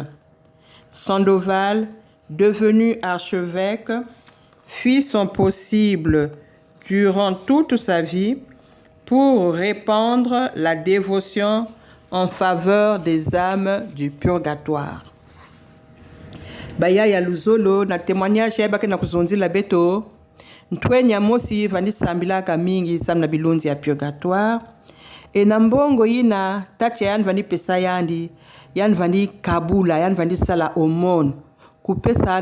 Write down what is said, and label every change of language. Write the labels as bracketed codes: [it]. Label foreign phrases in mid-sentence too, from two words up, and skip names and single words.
[fr] Sandoval, devenu archevêque, fit son possible durant toute sa vie pour répandre la dévotion en faveur des âmes du purgatoire. [ktu] Baya ya luzolo na témoignage ya bake na kuzonzila beto ntwenya mosi vandi sambilaka mingi sam na bilonzi ya purgatoire e na mbongo yina tati yan vandi pesa yandi yan vandi kabula yan vandi sala aumône kupesa